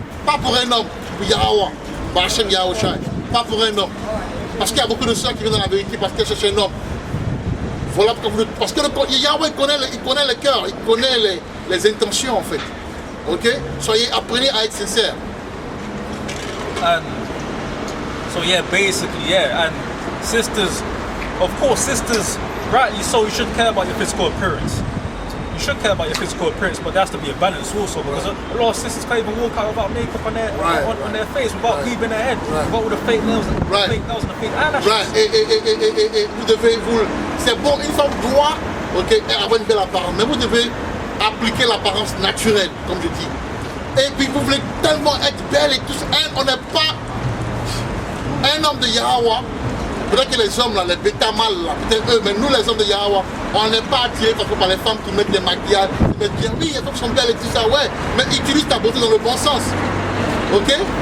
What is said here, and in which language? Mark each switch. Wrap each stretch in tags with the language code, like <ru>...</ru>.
<fr>Pas pour un homme, pour Yahweh. Bachem Yahweh Shai. Pas pour un homme. Parce qu'il y a beaucoup de sœurs qui viennent dans la vérité parce qu'elles cherchent un homme. Voilà parce que Yahweh il connaît le cœur, il connaît les intentions en fait. Ok? Apprenez à être sincère.</fr> <en>And so yeah, basically, yeah. And sisters, of course, sisters, rightly so, you shouldn't care about your physical appearance. you should care about your physical appearance, but there has to be a balance also, because a lot of sisters can't even walk out without makeup on their on their face, without weaving their head, without all the fake nails, and fake eyelashes.</en> <fr>Et vous devez c'est bon, une femme doit avoir une belle apparence, mais vous devez appliquer l'apparence naturelle, comme je dis. Et puis vous voulez tellement être belle et tout ça. On n'est pas un homme de Yahweh. Peut-être que les hommes, là, les bêta mâles, là, peut-être eux, mais nous les hommes de Yahweh, on n'est pas attirés par les femmes qui mettent des maquillages, qui mettent bien, oui, les femmes sont belles et tout ça, ouais, mais utilise ta beauté dans le bon sens. Ok?</fr>